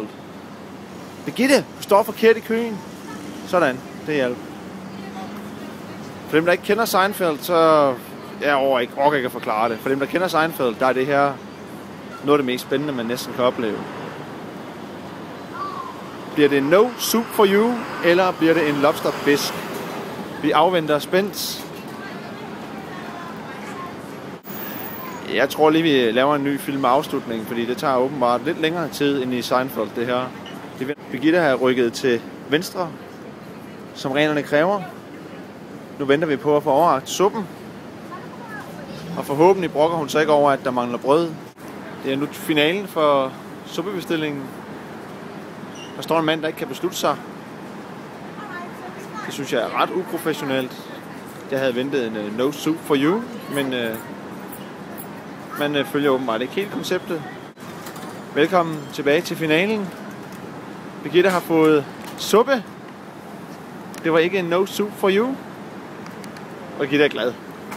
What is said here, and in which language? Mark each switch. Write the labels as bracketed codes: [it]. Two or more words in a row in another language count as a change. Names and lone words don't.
[da] Birgitte, du står forkert i køen. Sådan, det hjælper. For dem, der ikke kender Seinfeld, så... Jeg orker ikke at forklare det. For dem, der kender Seinfeld, der er det her noget af det mest spændende, man næsten kan opleve. Bliver det [en] no soup for you, [da] eller bliver det en lobsterfisk? Vi afventer spændt. Jeg tror lige, vi laver en ny filmafslutning, fordi det tager åbenbart lidt længere tid end i Seinfeld, det her. Birgitte har rykket til venstre, som reglerne kræver. Nu venter vi på at få overrakt suppen. Og forhåbentlig brokker hun sig ikke over, at der mangler brød. Det er nu finalen for suppebestillingen. Der står en mand, der ikke kan beslutte sig. Det synes jeg er ret uprofessionelt. Jeg havde ventet en [en] no soup for you, [da] men man følger åbenbart ikke helt konceptet. Velkommen tilbage til finalen. Birgitte har fået suppe. Det var ikke en [en] no soup for you. [da] Og Birgitte er glad.